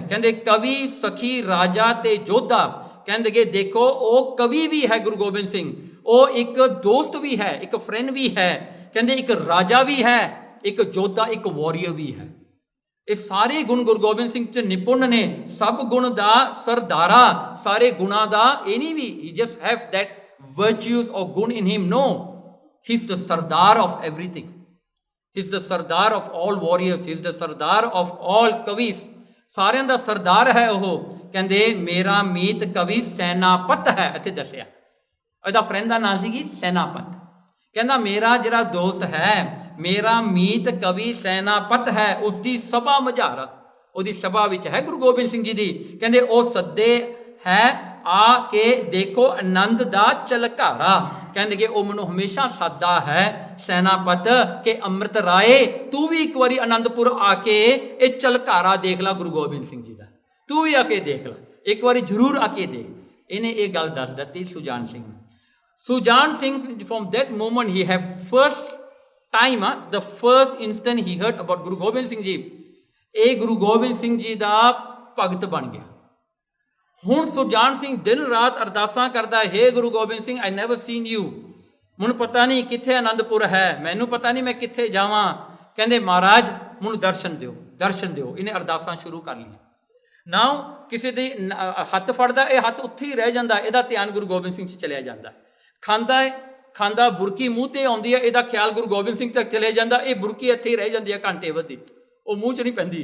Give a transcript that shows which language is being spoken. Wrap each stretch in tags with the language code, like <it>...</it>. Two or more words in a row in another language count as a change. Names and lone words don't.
<pa>ਕਹਿੰਦੇ ਕਵੀ ਸਖੀ ਰਾਜਾ ਤੇ ਯੋਧਾ, ਕਹਿੰਦੇ ਕਿ ਦੇਖੋ ਉਹ ਕਵੀ ਵੀ ਹੈ ਗੁਰੂ ਗੋਬਿੰਦ ਸਿੰਘ, ਉਹ ਇੱਕ ਦੋਸਤ ਵੀ ਹੈ, ਇੱਕ ਫਰੈਂਡ ਵੀ ਹੈ, ਕਹਿੰਦੇ ਇੱਕ ਰਾਜਾ ਵੀ ਹੈ, ਇੱਕ ਯੋਧਾ, ਇੱਕ ਵਾਰੀਅਰ ਵੀ ਹੈ। ਇਹ ਸਾਰੇ ਗੁਣ ਗੁਰੂ ਗੋਬਿੰਦ ਸਿੰਘ 'ਚ ਨਿਪੁੰਨ ਨੇ, ਸਭ ਗੁਣ ਦਾ ਸਰਦਾਰਾ, ਸਾਰੇ ਗੁਣਾਂ ਦਾ ਇਹ ਨਹੀਂ ਵੀ</pa> <en>he just have that virtues or gun in him, no, he's the sardar of everything, he's the sardar of all warriors, he's the sardar of all kavis,</en> <pa>ਸਾਰਿਆਂ ਦਾ ਸਰਦਾਰ ਹੈ ਉਹ। ਕਹਿੰਦੇ ਮੇਰਾ ਮੀਤ ਕਵੀ ਸੈਨਾਪਤ ਹੈ, ਇੱਥੇ ਦੱਸਿਆ ਇਹਦਾ ਫਰੈਂਡ ਦਾ ਨਾਂ ਸੀ ਕੀ ਸੈਨਾਪਤ। ਕਹਿੰਦਾ ਮੇਰਾ ਜਿਹੜਾ ਦੋਸਤ ਹੈ, ਮੇਰਾ ਮੀਤ ਕਵੀ ਸੈਨਾਪਤ ਹੈ, ਉਸਦੀ ਸਭਾ ਮਝਾਰਾ, ਉਹਦੀ ਸਭਾ ਵਿੱਚ ਹੈ ਗੁਰੂ ਗੋਬਿੰਦ ਸਿੰਘ ਜੀ ਦੀ। ਕਹਿੰਦੇ ਉਹ ਸੱਦੇ ਹੈ ਆ ਕੇ ਦੇਖੋ ਆਨੰਦ ਦਾ ਝਲਕਾਰਾ, ਕਹਿੰਦੇ ਕਿ ਉਹ ਮੈਨੂੰ ਹਮੇਸ਼ਾ ਸੱਦਾ ਹੈ ਸੈਨਾਪਤ ਕਿ ਅੰਮ੍ਰਿਤ ਰਾਏ ਤੂੰ ਵੀ ਇੱਕ ਵਾਰੀ ਆਨੰਦਪੁਰ ਆ ਕੇ ਇਹ ਝਲਕਾਰਾ ਦੇਖ ਲੈ ਗੁਰੂ ਗੋਬਿੰਦ ਸਿੰਘ ਜੀ ਦਾ, ਤੂੰ ਵੀ ਆ ਕੇ ਦੇਖ ਲੈ, ਇੱਕ ਵਾਰੀ ਜ਼ਰੂਰ ਆ ਕੇ ਦੇਖ। ਇਹਨੇ ਇਹ ਗੱਲ ਦੱਸ ਦਿੱਤੀ ਸੁਜਾਨ ਸਿੰਘ ਨੂੰ। ਸੁਜਾਨ ਸਿੰਘ</pa> <en>from that moment he have first time, the first instant he heard about</en> <pa>ਗੁਰੂ ਗੋਬਿੰਦ ਸਿੰਘ ਜੀ, ਇਹ ਗੁਰੂ ਗੋਬਿੰਦ ਸਿੰਘ ਜੀ ਦਾ ਭਗਤ ਬਣ ਗਿਆ। ਹੁਣ ਸੁਜਾਨ ਸਿੰਘ ਦਿਨ ਰਾਤ ਅਰਦਾਸਾਂ ਕਰਦਾ, ਹੇ ਗੁਰੂ ਗੋਬਿੰਦ ਸਿੰਘ</pa> <en>I never seen you,</en> <pa>ਮੈਨੂੰ ਪਤਾ ਨਹੀਂ ਕਿੱਥੇ ਆਨੰਦਪੁਰ ਹੈ, ਮੈਨੂੰ ਪਤਾ ਨਹੀਂ ਮੈਂ ਕਿੱਥੇ ਜਾਵਾਂ, ਕਹਿੰਦੇ ਮਹਾਰਾਜ ਮੈਨੂੰ ਦਰਸ਼ਨ ਦਿਓ, ਦਰਸ਼ਨ ਦਿਓ। ਇਹਨੇ ਅਰਦਾਸਾਂ ਸ਼ੁਰੂ ਕਰ ਲਈਆਂ। ਨਾਉ ਕਿਸੇ ਦੇ ਹੱਥ ਫੜਦਾ, ਇਹ ਹੱਥ ਉੱਥੇ ਹੀ ਰਹਿ ਜਾਂਦਾ, ਇਹਦਾ ਧਿਆਨ ਗੁਰੂ ਗੋਬਿੰਦ ਸਿੰਘ 'ਚ ਚਲਿਆ ਜਾਂਦਾ। ਖਾਂਦਾ ਹੈ, ਖਾਂਦਾ ਬੁਰਕੀ ਮੂੰਹ ਤੇ ਆਉਂਦੀ ਹੈ, ਇਹਦਾ ਖਿਆਲ ਗੁਰੂ ਗੋਬਿੰਦ ਸਿੰਘ ਤੱਕ ਚਲੇ ਜਾਂਦਾ, ਇਹ ਬੁਰਕੀ ਇੱਥੇ ਹੀ ਰਹਿ ਜਾਂਦੀ ਹੈ ਘੰਟੇ ਬੱਧੀ, ਉਹ ਮੂੰਹ 'ਚ ਨਹੀਂ ਪੈਂਦੀ।</pa>